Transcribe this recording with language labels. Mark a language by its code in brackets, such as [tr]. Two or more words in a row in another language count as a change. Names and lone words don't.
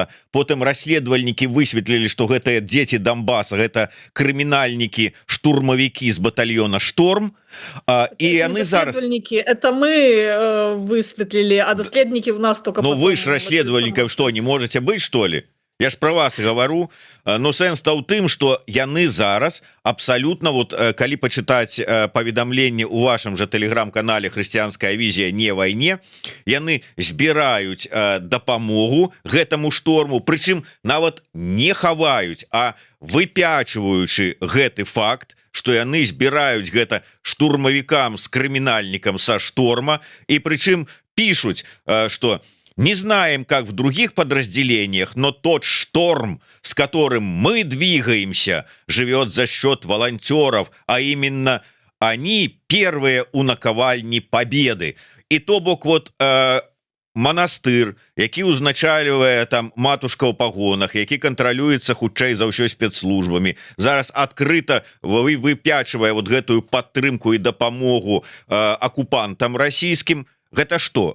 [be] Потым расследавальнікі высветлілі, што гэтыя дзеці Донбаса гэта крымінальнікі, штурмавікі з батальёна «Шторм», і яны зараз... [ru] Это мы высветлілі, а даследнікі у нас только... Ну вы ж расследавальнікаў што, не можете быць, што ли? Я ж про вас говорю, [be] но сэнс-то ў тым, что яны зараз абсолютно, вот калі почитать паведамленне у вашем же телеграм-канале «Хрысціянская візія не вайне», яны збіраюць дапамогу гэтаму шторму, прычым нават не хаваюць, а выпячваючы гэты факт, что яны збіраюць гэта штурмавікам з крымінальнікам са «Шторма», і прычым пишуць, [ru] что... Не знаем, как в других подразделениях, но тот шторм, с которым мы двигаемся, живет за счет волонтеров, а именно они первые у наковальни победы. [be] И то бок вот монастыр, які узначальвае там матушка ў пагонах, які кантралюецца хутчэй за ўсё спецслужбамі, зараз адкрыта выпячвае вот гэтую падтрымку і дапамогу акупантам расійскім. Гэта што?